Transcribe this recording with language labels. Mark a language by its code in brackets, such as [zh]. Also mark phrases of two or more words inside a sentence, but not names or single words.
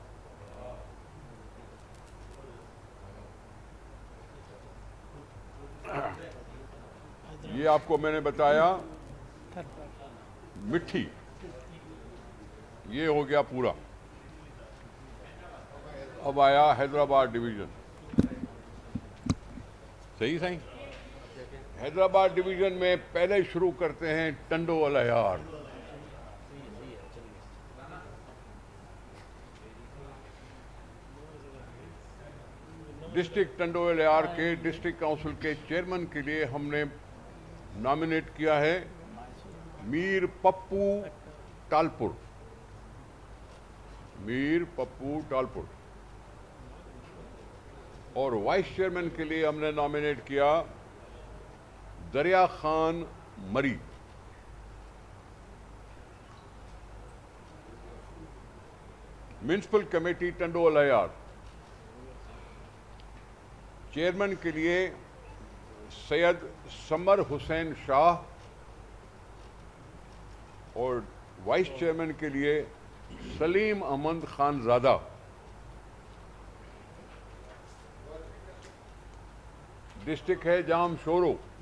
[ur] یہ آپ کو میں نے بتایا مٹھی، یہ ہو گیا پورا. اب آیا حیدرآباد ڈویژن. صحیح صحیح۔ حیدرآباد ڈویژن میں پہلے شروع کرتے ہیں ٹنڈو الہ یار. ڈسٹرکٹ ٹنڈو الہ یار کے ڈسٹرکٹ کونسل کے چیئرمین کے لیے ہم نے نامینیٹ کیا ہے میر پپو ٹالپر. میر پپو ٹالپر۔ اور [en] vice chairman [ur] کے لیے ہم نے نامینیٹ کیا دریا خان مری. میونسپل کمیٹی ٹنڈو الہ یار، چیئرمین کے لیے سید ثمر حسین شاہ. اور [en] vice chairman [ur] کے لیے سلیم احمد خانزادہ. ڈسٹرکٹ ہے جام شورو.